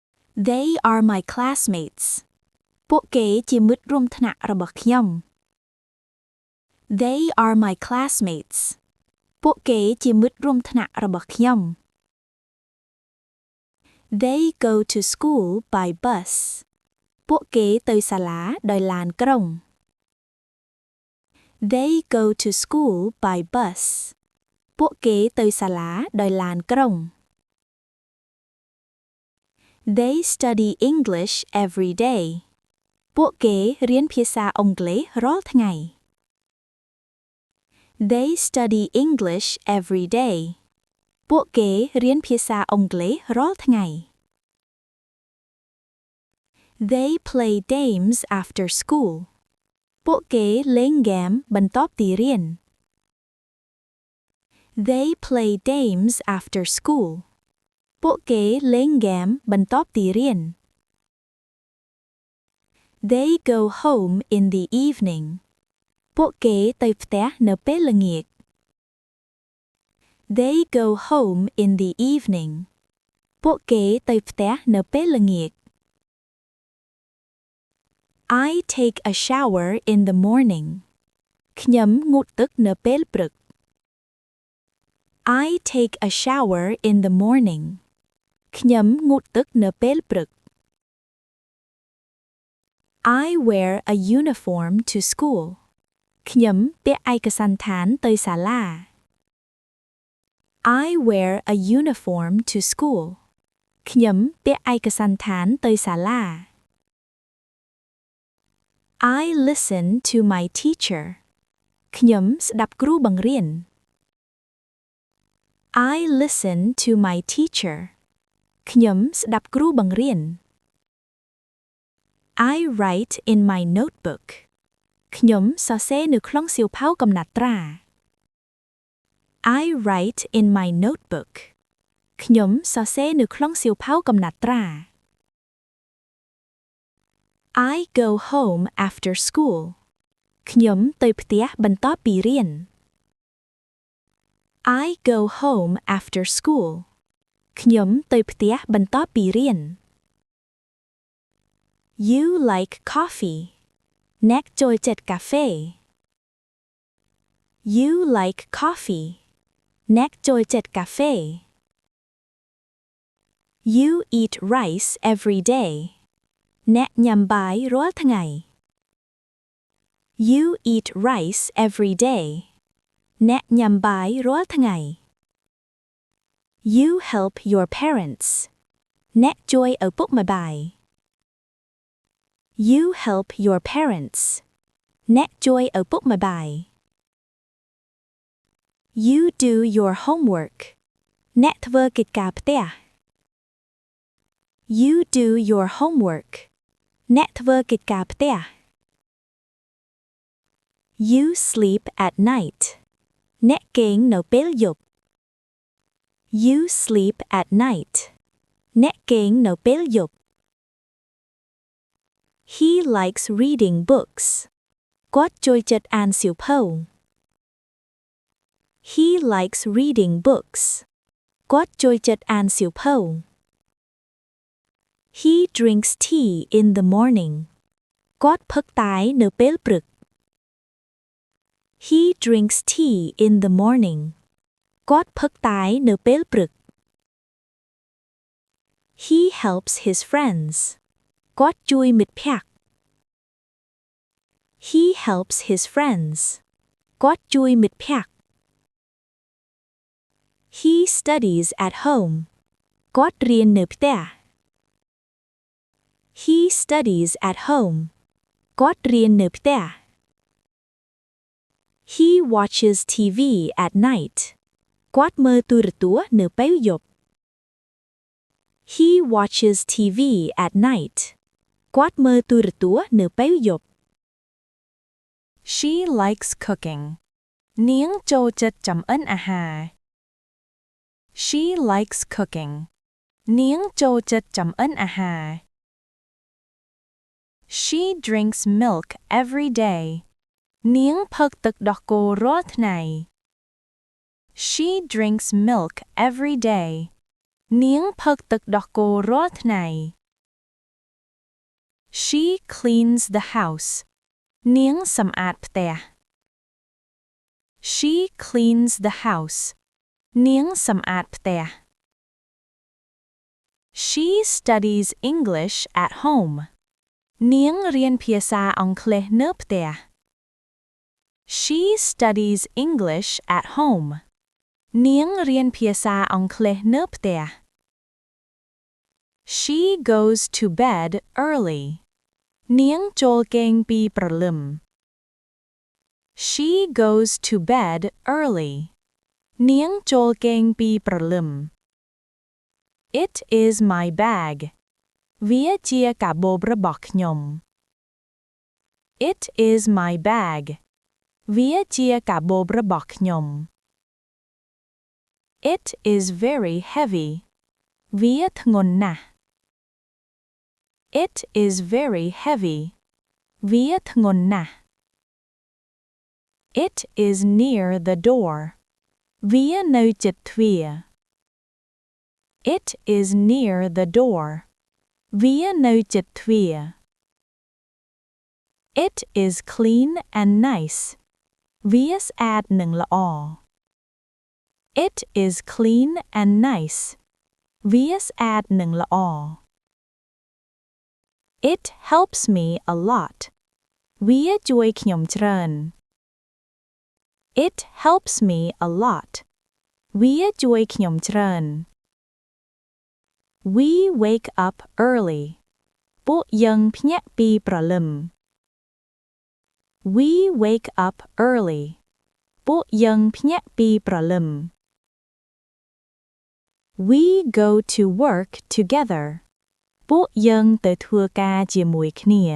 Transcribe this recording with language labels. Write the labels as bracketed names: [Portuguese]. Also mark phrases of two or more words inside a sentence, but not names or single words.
[English] They are my classmates [Khmer] ពួកគេជាមិត្តរួមថ្នាក់របស់ខ្ញុំ [English] They are my classmates [Khmer] ពួកគេជាមិត្តរួមថ្នាក់របស់ខ្ញុំ [English] They go to school by bus [Khmer] ពួកគេទៅសាលាដោយឡានក្រុង [English] They go to school by bus [Khmer] ពួកគេទៅសាលាដោយឡានក្រុង [English] They study English every day [Khmer] ពួកគេរៀនភាសាអង់គ្លេសរាល់ថ្ងៃ [English] They study English every day [Khmer] ពួកគេរៀនភាសាអង់គ្លេសរាល់ថ្ងៃ [English] They play games after school [Khmer] ពួកគេលេងហ្គេមបន្ទាប់ពីរៀន [English] They play games after school [Khmer] ពួកគេលេងហ្គេមបន្ទាប់ពីរៀន [English] They go home in the evening [Khmer] ពួកគេទៅផ្ទះនៅពេលល្ងាច [English] They go home in the evening [Khmer] ពួកគេទៅផ្ទះនៅពេលល្ងាច [English] I take a shower in the morning [Khmer] ខ្ញុំងូតទឹកនៅពេលព្រឹក [English] I take a shower in the morning [Khmer] ខ្ញុំងូតទឹកនៅពេលព្រឹក [English] I wear a uniform to school [Khmer] ខ្ញុំពាក់ឯកសណ្ឋានទៅសាលា [English] I wear a uniform to school [Khmer] ខ្ញុំពាក់ឯកសណ្ឋានទៅសាលា [English] I listen to my teacher [Khmer] ខ្ញុំស្ដាប់គ្រូបង្រៀន [English] I listen to my teacher [Khmer] ខ្ញុំស្ដាប់គ្រូបង្រៀន [English] I write in my notebook [Khmer] ខ្ញុំសរសេរនៅក្នុងសៀវភៅកំណត់ត្រា [English] I write in my notebook [Khmer] ខ្ញុំសរសេរនៅក្នុងសៀវភៅកំណត់ត្រា [English] I go home after school [Khmer] ខ្ញុំទៅផ្ទះបន្ទាប់ពីរៀន [English] I go home after school [Khmer] ខ្ញុំទៅផ្ទះបន្ទាប់ពីរៀន [English] You like coffee [Khmer] អ្នកចូលចិត្តកាហ្វេ [English] You like coffee [Khmer] អ្នកចូលចិត្តកាហ្វេ [English] You eat rice every day [Khmer] អ្នកញ៉ាំបាយរាល់ថ្ងៃ [English] You eat rice every day [Khmer] អ្នកញ៉ាំបាយរាល់ថ្ងៃ [English] You help your parents [Khmer] អ្នកជួយឪពុកម្ដាយ [English] You help your parents [Khmer] អ្នកជួយឪពុកម្ដាយ [English] You do your homework [Khmer] អ្នកធ្វើកិច្ចការផ្ទះ [English] You do your homework [Khmer] អ្នកធ្វើកិច្ចការផ្ទះ [English] You sleep at night [Khmer] អ្នកគេងនៅពេលយប់ [English] You sleep at night [Khmer] អ្នកគេងនៅពេលយប់ [English] He likes reading books [Khmer] គាត់ចូលចិត្តអានសៀវភៅ [English] He likes reading books [Khmer] គាត់ចូលចិត្តអានសៀវភៅ [English] He drinks tea in the morning [Khmer] គាត់ផឹកតែនៅពេលព្រឹក [English] He drinks tea in the morning [Khmer] គាត់ផឹកតែនៅពេលព្រឹក [English] He helps his friends [Khmer] គាត់ជួយមិត្តភក្តិ [English] He helps his friends [Khmer] គាត់ជួយមិត្តភក្តិ [English] He studies at home [Khmer] គាត់រៀននៅផ្ទះ [English] He studies at home [Khmer] គាត់រៀននៅផ្ទះ [English] He watches TV at night [Khmer] គាត់មើលទូរទស្សន៍នៅពេលយប់ [English] He watches TV at night [Khmer] គាត់មើលទូរទស្សន៍នៅពេលយប់ [English] She likes cooking [Khmer] នាងចូលចិត្តចម្អិនអាហារ [English] She likes cooking [Khmer] នាងចូលចិត្តចម្អិនអាហារ [English] She drinks milk every day [Khmer] នាងផឹកទឹកដោះគោរាល់ថ្ងៃ [English] She drinks milk every day [Khmer] នាងផឹកទឹកដោះគោរាល់ថ្ងៃ [English] She cleans the house [Khmer] នាងសម្អាតផ្ទះ [English] She cleans the house [Khmer] នាងសម្អាតផ្ទះ [English] She studies English at home [Khmer] នាងរៀនភាសាអង់គ្លេសនៅផ្ទះ [English] She studies English at home [Khmer] នាងរៀនភាសាអង់គ្លេសនៅផ្ទះ [English] She goes to bed early [Khmer] នាងចូលគេងពីព្រលឹម [English] She goes to bed early [Khmer] នាងចូលគេងពីព្រលឹម [English] It is my bag [Khmer] វាជាកាបូបរបស់ខ្ញុំ [English] It is my bag [Khmer] វាជាកាបូបរបស់ខ្ញុំ [English] It is very heavy [Khmer] វាធ្ងន់ណាស់ [English] It is very heavy [Khmer] វាធ្ងន់ណាស់ [English] It is near the door [Khmer] វានៅជិតទ្វារ [English] It is near the door [Khmer] វានៅជិតទ្វារ [English] It is clean and nice [Khmer] វាស្អាតនិងល្អ [English] It is clean and nice [Khmer] វាស្អាតនិងល្អ [English] It helps me a lot [Khmer] វាជួយខ្ញុំច្រើន [English] It helps me a lot [Khmer] វាជួយខ្ញុំច្រើន [English] We wake up early [Khmer] ពួកយើងភ្ញាក់ពីព្រលឹម [English] We wake up early [Khmer] ពួកយើងភ្ញាក់ពីព្រលឹម [English] We go to work together [Khmer] ពួកយើងទៅធ្វើការជាមួយគ្នា